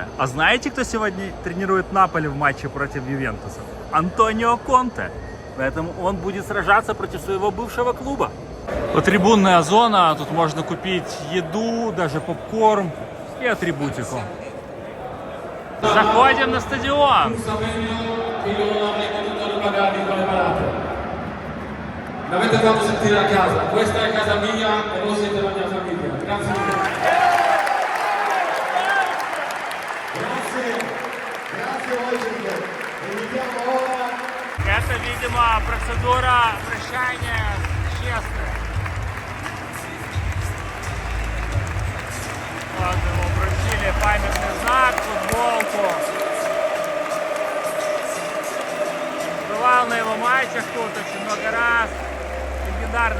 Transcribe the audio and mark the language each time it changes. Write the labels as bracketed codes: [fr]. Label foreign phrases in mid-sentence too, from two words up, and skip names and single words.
[ru] А знаете, кто сегодня тренирует Наполи в матче против Ювентуса? Антонио Конте. Поэтому он будет сражаться против своего бывшего клуба. Вот трибунная зона. Тут можно купить еду, даже попкорн и атрибутику. Заходим на стадион. [it] L'avete fatto sentire a casa, questa è casa mia e voi siete la mia famiglia. Grazie mille. Grazie Wojciech. Invitiamo ora. [ru] Это, видимо, процедура прощания с честным. Вот ему вручили памятный знак, футболку. Бывал на его матчах тут очень много раз.